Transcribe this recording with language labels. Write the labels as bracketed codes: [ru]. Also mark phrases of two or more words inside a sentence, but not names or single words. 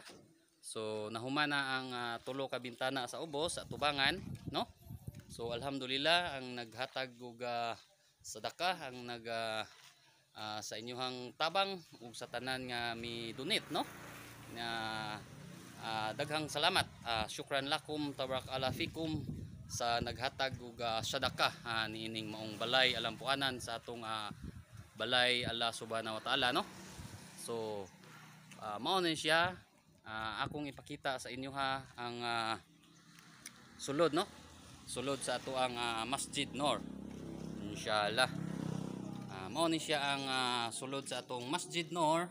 [ceb] So nahuman na ang tulo ka bintana sa ubos sa tubangan no. So alhamdulillah ang naghatag og sadaka ang sa inyong tabang ug sa tanan nga mi donate no. Daghang salamat, [ar] شكرا لكم تبارك الله فيكم [ceb] sa naghatag og sadaka niining maong balay alampuanan sa atong balay Allah [ar] سبحانه وتعالى [ceb] no. So mao na siya. Akong ipakita sa inyo ha ang sulod no, sulod sa ato ang Masjid Noor inshallah. Mao ni siya ang sulod sa atong Masjid Noor.